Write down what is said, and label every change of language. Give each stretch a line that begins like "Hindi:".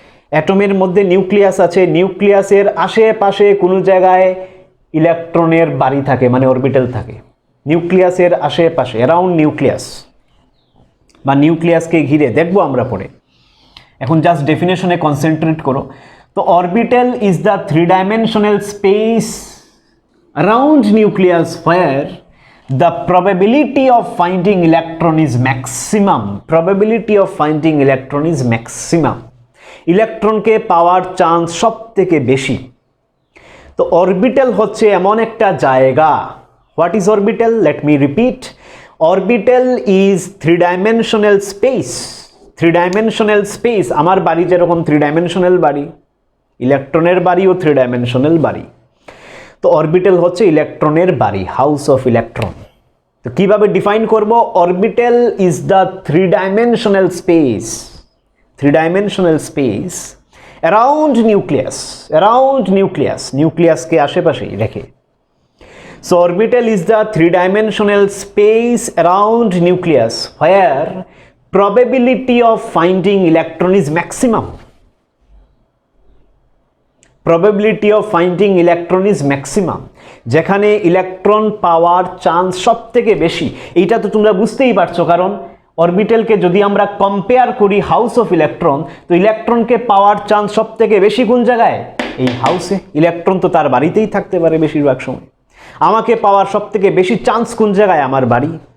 Bangla: অ্যাটমের মধ্যে নিউক্লিয়াস আছে, নিউক্লিয়াসের আশেপাশে কোনো জায়গায় ইলেকট্রনের বাড়ি থাকে, মানে অরবিটাল থাকে। নিউক্লিয়াসের আশেপাশে,
English: around nucleus
Bangla: বা নিউক্লিয়াসকে ঘিরে, দেখবো আমরা পরে। এখন জাস্ট ডেফিনেশনে কনসেন্ট্রেট করো।
English: তো orbital is the 3-dimensional space around nucleus where the probability of finding electron is maximum. Probability of finding electron is maximum.
Bangla: ইলেকট্রনকে power chance সব থেকে বেশি। তো অরবিটাল হচ্ছে এমন একটা জায়গা।
English: What is orbital? Let me repeat. Orbital is three dimensional space.
Bangla: Three dimensional space, আমার বাড়ি যেরকম থ্রি ডাইমেনশনাল বাড়ি, ইলেকট্রনের বাড়িও থ্রি ডাইমেনশনাল বাড়ি। তো অরবিটাল হচ্ছে ইলেকট্রনের বাড়ি,
English: House of electron.
Bangla: তো কিভাবে ডিফাইন করব?
English: orbital is the three dimensional space, three dimensional space around nucleus, around nucleus,
Bangla: নিউক্লিয়াসকে আশেপাশেই রেখে।
English: So orbital is the three dimensional space around nucleus where probability of finding electron is maximum. Probability of finding electron is maximum.
Bangla: যেখানে electron পাওয়ার chance সব থেকে বেশি। এইটা তো তোমরা বুঝতেই পারছো, কারণ অরবিটালকে যদি আমরা কম্পেয়ার করি
English: house of electron,
Bangla: তো ইলেকট্রনকে পাওয়ার চান্স সব থেকে বেশি কোন জায়গায়? এই হাউসে। ইলেকট্রন তো তার বাড়িতেই থাকতে পারে বেশিরভাগ সময়। আমাকে পাওয়ার সব থেকে বেশি চান্স কোন জায়গায়? আমার বাড়ি।